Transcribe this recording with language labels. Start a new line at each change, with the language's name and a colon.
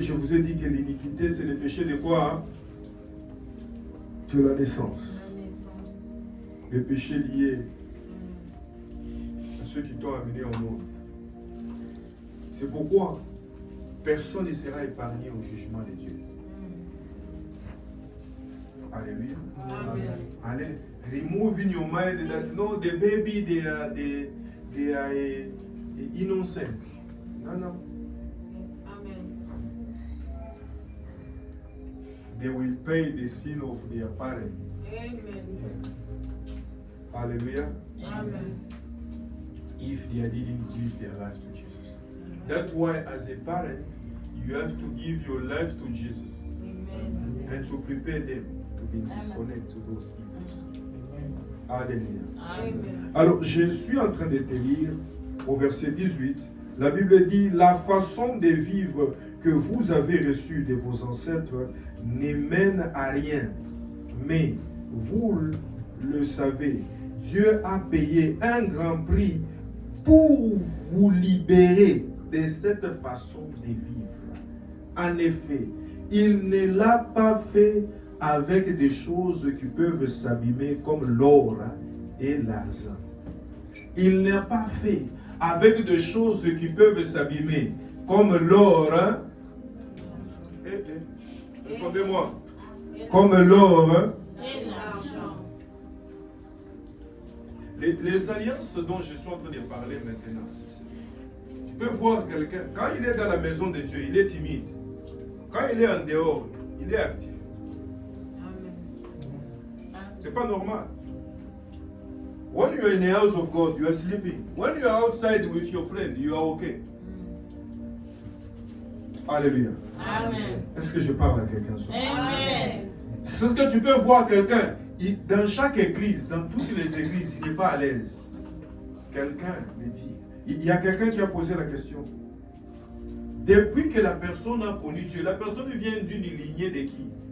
French: Je vous ai dit que l'iniquité c'est le péché de quoi? De la naissance. Les péchés liés à ceux qui t'ont amené au monde. C'est pourquoi personne ne sera épargné au jugement de Dieu. Alléluia. Amen.
English: Allez, remove in your mind that no, the baby they are innocent. No, no. Yes. Amen. They will pay the sin of their parents. Amen. Hallelujah. Amen. If they didn't give their life to Jesus. That's why as a parent, you have to give your life to Jesus. Amen. And to prepare them to be disconnected to those evils. Alléluia. Amen.
French: Alors, je suis en train de te lire au verset 18. La Bible dit, la façon de vivre que vous avez reçue de vos ancêtres ne mène à rien. Mais vous le savez, Dieu a payé un grand prix pour vous libérer de cette façon de vivre. En effet, il ne l'a pas fait avec des choses qui peuvent s'abîmer comme l'or et l'argent. Il n'a pas fait avec des choses qui peuvent s'abîmer comme l'or. Répondez-moi. Comme l'or. Et l'argent. Les alliances dont je suis en train de parler maintenant, c'est ça. Tu peux voir quelqu'un, quand il est dans la maison de Dieu, il est timide. Quand il est en dehors, il est actif. C'est pas normal.
English: When you are in the house of God, you are sleeping. When you are outside with your friend, you are okay. Alléluia. Amen.
French: Est-ce que je parle à quelqu'un ce soir? Amen. C'est ce que tu peux voir quelqu'un. Dans chaque église, dans toutes les églises, il n'est pas à l'aise. Quelqu'un me dit. Il y a quelqu'un qui a posé la question. Depuis que la personne a connu Dieu, la personne vient d'une lignée de qui?